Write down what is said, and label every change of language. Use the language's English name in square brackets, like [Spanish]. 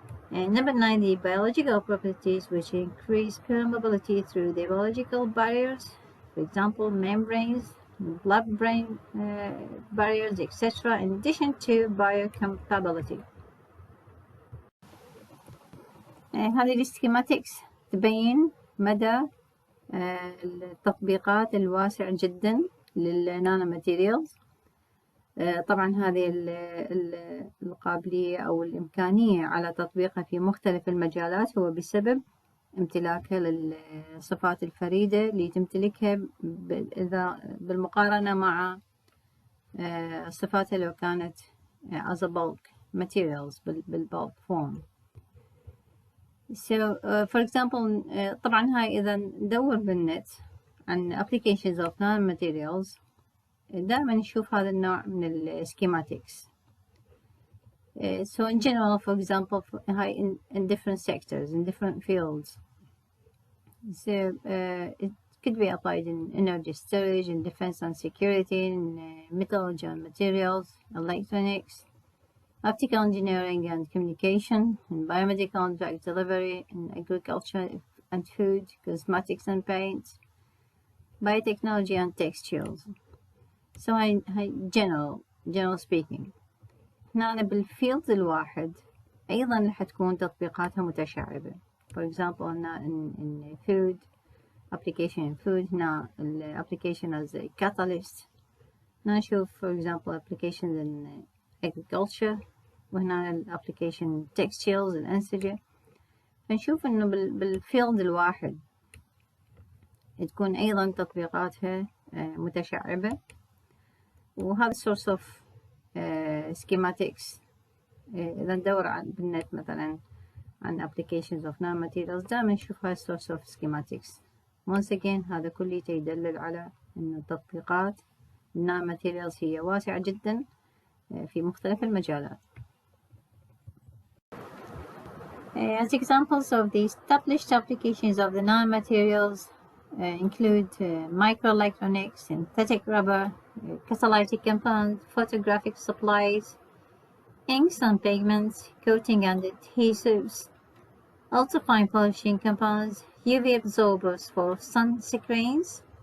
[English] Number 9, the biological properties, which increase permeability through the biological barriers, for example, membranes, blood-brain barriers, etc., in addition to biocompatibility. [Arabic] هذه السكيماتكس تبين مدى التطبيقات الواسع جدا للنانو ماتيريالز. طبعا هذه القابلية أو الإمكانية على تطبيقها في مختلف المجالات هو بسبب امتلاكها للصفات الفريدة اللي تمتلكها بالمقارنة مع صفاتها لو كانت [English] as a bulk materials [Arabic] بالبulk form. [English] So for example, [Arabic] طبعا هاي إذا ندور بالنت عن [English] applications of nanomaterials، [Arabic] دائما نشوف هذا النوع من السكيماتكس. [English] So in general, for example, in different sectors, in different fields. So it could be applied in energy storage, in defense and security, in metallurgy and materials, electronics, optical engineering and communication, in biomedical and drug delivery, in agriculture and food, cosmetics and paint, biotechnology and textiles. So [Arabic] هاي [English] general speaking. [Arabic] هنا بالفيلد الواحد أيضا راح تكون تطبيقاتها متشعبة. [English] For example in food application in food [Arabic] هنا [English] application as a catalyst. [Arabic] هنا نشوف [English] for example applications in agriculture، [Arabic] وهنا [English] application textiles [Arabic] الأنسجة. فنشوف إنه بالفيلد الواحد تكون أيضا تطبيقاتها متشعبة. وهذا [English] source of schematics [Arabic] إذا ندور بالنت مثلا عن [English] applications of nanomaterials [Arabic] دائما نشوف هاي source of schematics. [English] once again [Arabic] هذا كله يدلل على أن التطبيقات nanomaterials هي واسعة جدا في مختلف المجالات. [English] As examples of the established applications of the nanomaterials include microelectronics, synthetic rubber, catalytic compounds, photographic supplies, inks and pigments, coating and adhesives, ultrafine polishing compounds, UV absorbers for sun screens,